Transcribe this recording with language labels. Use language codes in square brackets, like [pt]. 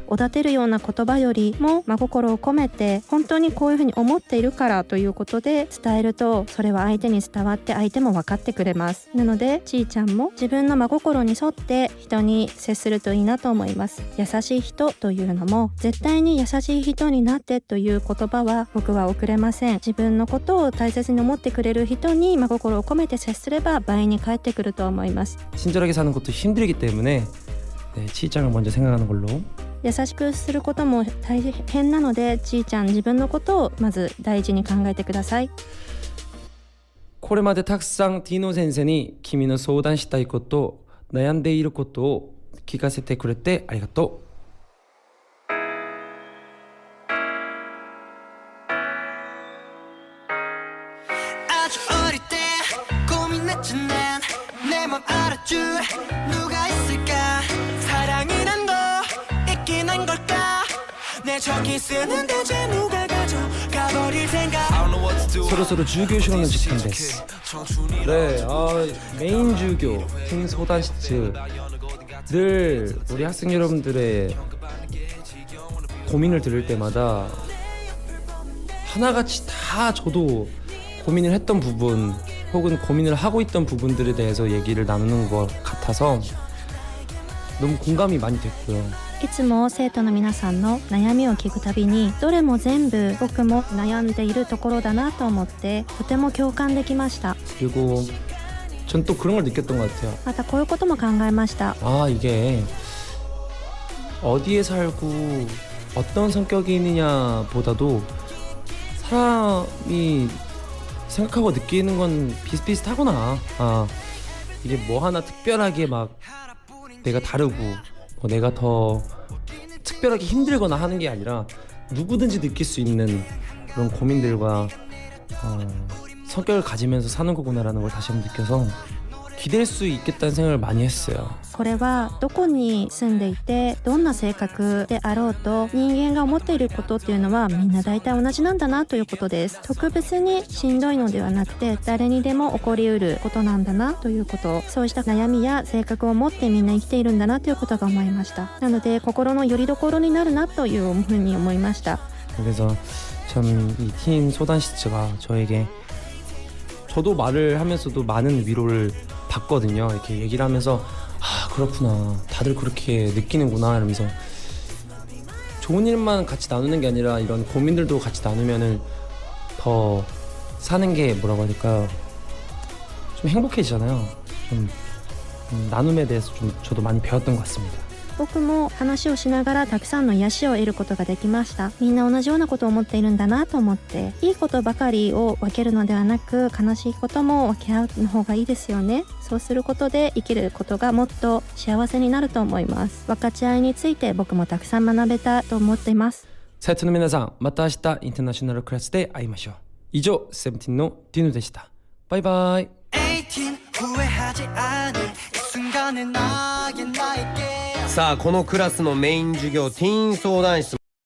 [ja] おだてるような言葉よりも真心を込めて本当にこういうふうに思っているからということで伝えると、それは相手に伝わって相手も分かってくれます。なのでちーちゃんも自分の真心に沿って人に接するといいなと思います。優しい人というのも絶対に優しい人になってという言葉は僕は送れません。自分のことを大切に思ってくれる人に真心を込めて接すれば倍に返ってくると思います。 [ko] 친절하게 사는 것도 힘들기 때문에 네, 치이짱을 먼저 생각하는 걸로. [ja] 優しくすることも大変なのでちーちゃん自分のことをまず大事に考えてください。これまでたくさんティーノ先生に君の相談したいこと、悩んでいることを聞かせてくれてありがとう。 [ko] 아주 어릴 때 고민했지 난 내 맘 알아줄 누가 있을까 사랑이란 거 있긴 한 걸까 내 저기 쓰는 대체 누가 가져가버릴 생각 [en] I don't know what to do [ja] そろそろ授業 [ko] 시간의 [ja] 時間です。 [ko] 네, 메인 주교 팀 소단시츠 늘 우리 학생 여러분들의 고민을 들을 때마다 하나같이 다 저도 고민을 했던 부분 혹은 고민을 하고 있던 부분들에 대해서 얘기를 나누는 것 같아서 너무 공감이 많이 됐고요. [ja] いつも生徒の皆さんの悩みを聞くたびにどれも全部僕も悩んでいるところだなと思ってとても共感できました。 [ko] 그리고 전 또 그런 걸 느꼈던 것 같아요. [ja] またこういうことも考えました。 [ko] 아, 이게 어디에 살고 어떤 성격이느냐 보다도 사람이 생각하고 느끼는 건 비슷비슷하구나. 아, 이게 뭐 하나 특별하게 막 내가 다르고 뭐 내가 더 특별하게 힘들거나 하는 게 아니라 누구든지 느낄 수 있는 그런 고민들과 성격을 가지면서 사는 거구나라는 걸 다시 한번 느껴서 기댈 수 있겠다는 생각을 많이 했어요. [ja] これはどこに住んでいてどんな性格であろうと人間が思っていることっていうのはみんな大体同じなんだなということです。特別にしんどいのではなくて誰にでも起こりうることなんだなということ、そうした悩みや性格を持ってみんな生きているんだなということが思いました。なので心の拠り所になるなというふうに思いました。 [ko] 그래서 참 이 팀 소단시츠가 저에게 저도 말을 하면서도 많은 위로를 받거든요. 이렇게 얘기를 하면서 아 그렇구나 다들 그렇게 느끼는구나 이러면서 좋은 일만 같이 나누는 게 아니라 이런 고민들도 같이 나누면은 더 사는 게 뭐라고 해야 될까요? 좀 행복해지잖아요. 좀 나눔에 대해서 좀 저도 많이 배웠던 것 같습니다. [ja] 僕も話をしながらたくさんの癒しを得ることができました。みんな同じようなことを思っているんだなと思って、いいことばかりを分けるのではなく悲しいことも分け合うの方がいいですよね。そうすることで生きることがもっと幸せになると思います。分かち合いについて僕もたくさん学べたと思っています。生徒の皆さんまた明日インターナショナルクラスで会いましょう。以上セブンティーンのディヌでした。バイバイ。 [ko] 18 후회하지 않을 이 순간을 나에게 [ja] さあこのクラスのメイン授業ティーン相談室